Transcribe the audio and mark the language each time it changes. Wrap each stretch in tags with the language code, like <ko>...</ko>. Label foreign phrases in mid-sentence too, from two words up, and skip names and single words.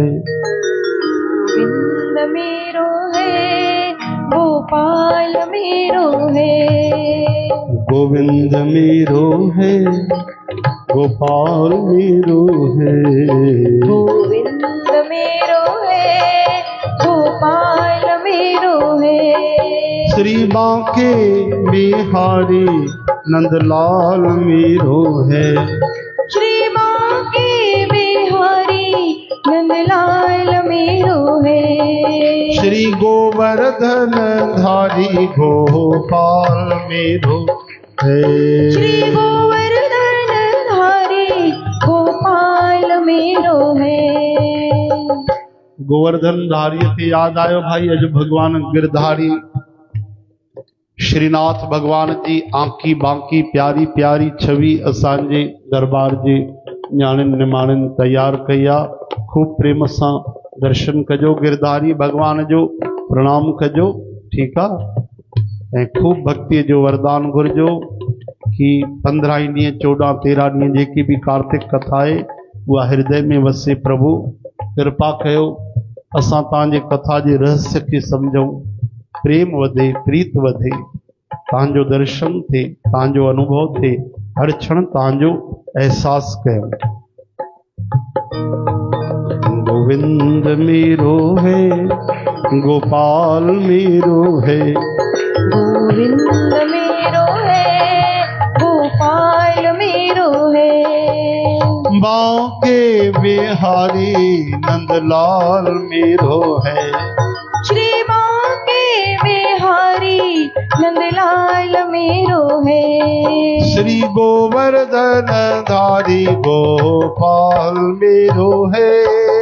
<hi>गोविंद मेरो है, गोपाल मेरो है। गोविंद मेरो है, गोपाल मेरो है। गोविंद मेरो है, गोपाल मेरो है। श्री बांके बिहारी नंदलाल मेरो है। श्री बांके बिहारी नंदलाल मेरो है। श्री गोवर्धन धारी गोपाल मेरो है। श्री गोवर्धन धारी गोपाल मेरो है।</hi> <sd>गोवर्धन धारी से याद आयो भाई, अज भगवान गिरधारी श्रीनाथ भगवान जी आंकी बांकी प्यारी प्यारी छवि असांजे दरबार जे न्याणिन निमाणिन तैयार कई आहे। खूब प्रेम सां दर्शन कजो, गिरधारी भगवान जो प्रणाम कजो,</sd> <hi>ठीक है।</hi> <sd>खूब भक्ति जो वरदान घुरजो कि 15 ॾींहं 14 13 ॾींहं जेकी भी कार्तिक कथा</sd> <hi>है वह हृदय में</hi> <sd>वसे। प्रभु कृपा कयो, असां तव्हांजे कथा जे रहस्य के समझूं, प्रेम वधे, प्रीत वधे, तव्हांजो दर्शन थे, तव्हांजो अनुभव थे, हर क्षण तव्हांजो एहसास कयूं।</sd> <hi>गोविंद मेरो है, गोपाल मेरो है। गोविंद मेरो है, गोपाल मेरो है। बांके बिहारी नंदलाल मेरो है। श्री बांके बिहारी नंदलाल मेरो है। श्री गोवर्धन धारी गोपाल मेरो है।</hi>